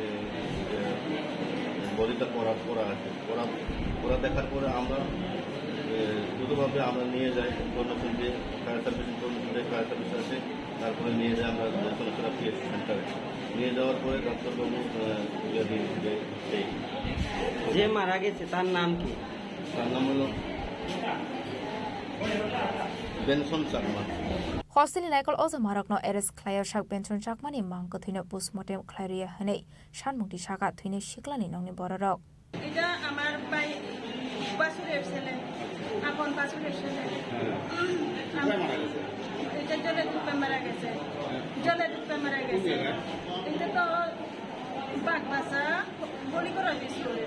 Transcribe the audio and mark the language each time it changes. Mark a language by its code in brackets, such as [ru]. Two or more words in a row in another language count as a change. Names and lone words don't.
[bn] বডিটা পড়া আছে পড়া দেখার পরে আমরা দ্রুতভাবে আমরা নিয়ে যাই ইনফরমেশন দিয়ে ফায়ার সার্ভিস আছে তারপরে নিয়ে যাই আমরা সোনাচড়া পিএসসি সেন্টারে নিয়ে যাওয়ার পরে ডাক্তারবাবু যে মারা গেছে তার নাম কি তার নাম হলো বেনসন চাকমা [trp] hosteli naikol ozo marakno eres khlayer shak benchon chakmani mangko thine postmortem khlairia hanei shanmungti shaka thine shiklani nongni borarok [bn] এটা আমার ভাই বাসুরের ছেলে আপন বাসুরের ছেলে এটা জলে ডুবে মারা গেছে এটা তো বাগবাসা বলি করা স্কুলে